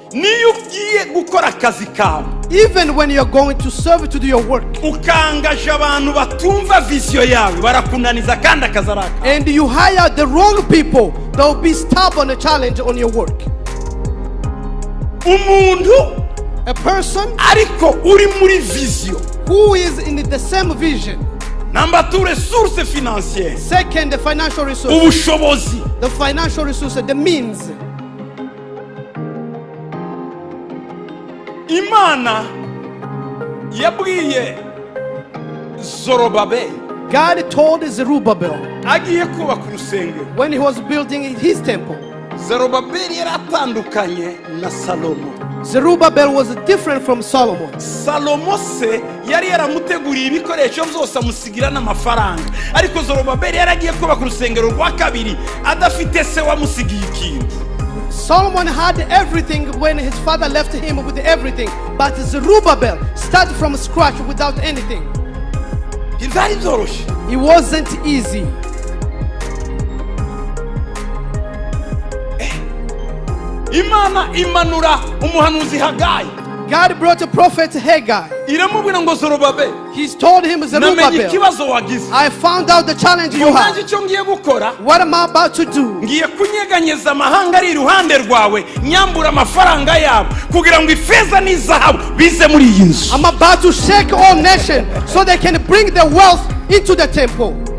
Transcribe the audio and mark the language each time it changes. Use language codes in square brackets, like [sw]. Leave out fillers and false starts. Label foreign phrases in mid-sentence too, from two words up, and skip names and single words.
[en] Even when you're going to serve to do your work, and you hire the wrong people, they'll be stubborn a challenge on your work. A person who is in the same vision. [fr] Number 2, resources financières. [en] Second, the financial resources. The financial resources, the means. [rw] Imana yabwiye Zorobabel. [en] God told Zerubbabel [rw] agiye kubaka urusengero. [en] When he was building his temple. [rw] Zorobabel yaratandukanye na Salomo. [en] Zerubbabel was different from Solomon. [rw] Salomo se yari yaramuteguriye ibikoresho byose amusigira n'amafaranga. Ariko Zorobabel yaragiye kubaka urusengero rwa kabiri adafite se wamusigiye ikintu. [en] Solomon had everything when his father left him with everything, but Zerubbabel started from scratch without anything. It wasn't easy. [rw] Imana imanura umuhanuzi Hagayi. [en] God brought a prophet Haggai. [rw] Iramubwira ngo Zorobabel. [en] He's told him, Zerubbabel, I found out the challenge you have. What am I about to do? I'm about to shake all nations so they can bring the wealth into the temple.